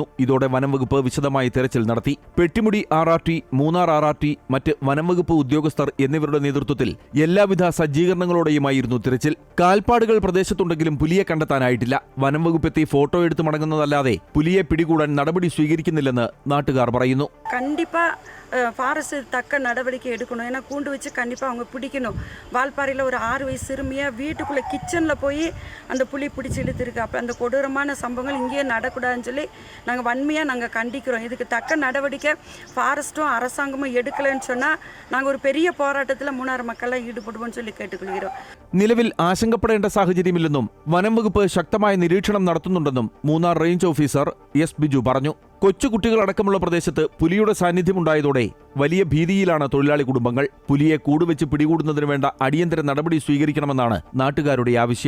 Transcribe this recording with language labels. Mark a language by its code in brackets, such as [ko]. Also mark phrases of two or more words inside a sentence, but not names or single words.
[ml] ഇതോടെ വനംവകുപ്പ് വിശദമായി തെരച്ചിൽ നടത്തി. പെട്ടിമുടി RRT, മൂന്നാർ RRT, മറ്റ് വനംവകുപ്പ് ഉദ്യോഗസ്ഥർ എന്നിവരുടെ നേതൃത്വത്തിൽ എല്ലാവിധ സജ്ജീകരണങ്ങളോടെയുമായിരുന്നു തിരച്ചിൽ. കാൽപ്പാടുകൾ പ്രദേശത്തുണ്ടെങ്കിലും പുലിയെ കണ്ടെത്താനായിട്ടില്ല. വനംവകുപ്പ് എത്തി ഫോട്ടോ എടുത്ത് മടങ്ങുന്നതല്ലാതെ പുലിയെ പിടികൂടാൻ നടപടി സ്വീകരിക്കുന്നില്ലെന്ന് നാട്ടുകാർ പറയുന്നു. [ta] ஃபாரஸ்ட் தக்க நடவடிக்கை எடுக்கணும். ஏன்னா கூண்டு வச்சு கண்டிப்பாக அவங்க பிடிக்கணும். வால்பாறையில் ஒரு 6 வயசு சிறுமியை வீட்டுக்குள்ளே கிச்சனில் போய் அந்த புலி பிடிச்சி இழுத்துருக்கு. அப்போ அந்த கொடூரமான சம்பவங்கள் இங்கேயே நடக்கூடாதுன்னு சொல்லி நாங்கள் வன்மையாக நாங்கள் கண்டிக்கிறோம். இதுக்கு தக்க நடவடிக்கை ஃபாரஸ்ட்டும் அரசாங்கமும் எடுக்கலைன்னு சொன்னால் நாங்கள் ஒரு பெரிய போராட்டத்தில் மூணாறு மக்கள்லாம் ஈடுபடுவோம்னு சொல்லி கேட்டுக்கொள்கிறோம். [ml] നിലവിൽ ആശങ്കപ്പെടേണ്ട സാഹചര്യമില്ലെന്നും വനംവകുപ്പ് ശക്തമായ നിരീക്ഷണം നടത്തുന്നുണ്ടെന്നും മൂന്നാർ റേഞ്ച് ഓഫീസർ S. ബിജു പറഞ്ഞു. കൊച്ചുകുട്ടികളടക്കമുള്ള പ്രദേശത്ത് പുലിയുടെ സാന്നിധ്യമുണ്ടായതോടെ വലിയ ഭീതിയിലാണ് തൊഴിലാളി കുടുംബങ്ങൾ. പുലിയെ കൂടുവെച്ച് പിടികൂടുന്നതിന് വേണ്ട അടിയന്തര നടപടി സ്വീകരിക്കണമെന്നാണ് നാട്ടുകാരുടെ ആവശ്യം.